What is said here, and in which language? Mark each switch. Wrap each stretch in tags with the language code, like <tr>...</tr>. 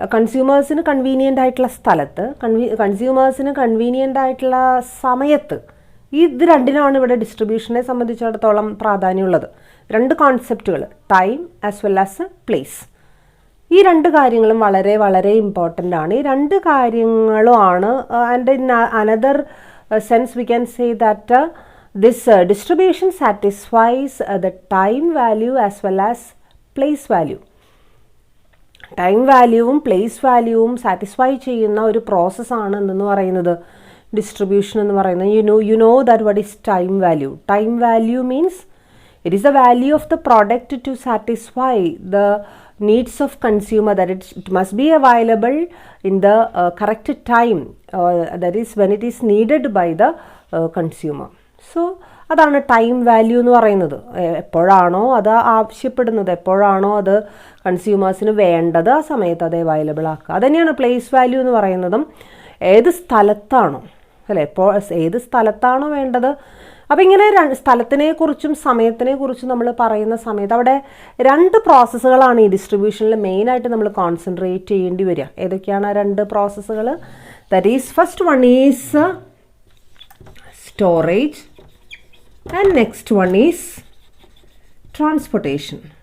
<ml>കൺസ്യൂമേഴ്സിന് convenient ആയിട്ടുള്ള സ്ഥലത്ത്, കൺസ്യൂമേഴ്സിന് convenient ആയിട്ടുള്ള സമയത്ത്. ഇത് രണ്ടിനാണ് ഇവിടെ ഡിസ്ട്രിബ്യൂഷനെ സംബന്ധിച്ചിടത്തോളം പ്രാധാന്യമുള്ളത്. രണ്ട് കോൺസെപ്റ്റുകൾ, time as well as place. ഈ രണ്ട് കാര്യങ്ങളും വളരെ വളരെ ഇമ്പോർട്ടൻ്റ് ആണ്. ഈ രണ്ട് കാര്യങ്ങളുമാണ്.</ml> <en>And in another sense we can say that this distribution satisfies the time value as well as place value.</en> <ml>Time വാല്യൂവും place വാല്യൂവും satisfy ചെയ്യുന്ന ഒരു പ്രോസസ്സാണ് എന്ന് പറയുന്നത് ഡിസ്ട്രിബ്യൂഷൻ എന്ന് പറയുന്നത്.</ml> <en>You know that what is time value. Time value means it is the value of the product to satisfy the needs of consumer, that it must be available in the correct time, that is when it is needed by the consumer.</en> <ml>So അതാണ് time value എന്ന് പറയുന്നത്. എപ്പോഴാണോ അത് ആവശ്യപ്പെടുന്നത്, എപ്പോഴാണോ അത് കൺസ്യൂമേഴ്സിന് വേണ്ടത്, ആ സമയത്ത് അത് അവൈലബിൾ ആക്കുക. അതുതന്നെയാണ് പ്ലേസ് വാല്യൂ എന്ന് പറയുന്നതും. ഏത് സ്ഥലത്താണോ അല്ലേ, ഏത് സ്ഥലത്താണോ വേണ്ടത്. അപ്പോൾ ഇങ്ങനെ സ്ഥലത്തിനെക്കുറിച്ചും സമയത്തിനെക്കുറിച്ചും നമ്മൾ പറയുന്ന സമയത്ത് അവിടെ രണ്ട് പ്രോസസ്സുകളാണ് ഈ ഡിസ്ട്രിബ്യൂഷനിൽ മെയിനായിട്ട് നമ്മൾ കോൺസെൻട്രേറ്റ് ചെയ്യേണ്ടി വരിക. ഏതൊക്കെയാണ് ആ രണ്ട് പ്രോസസ്സുകൾ?</ml> <en>That is first one is storage and next one is transportation.</en>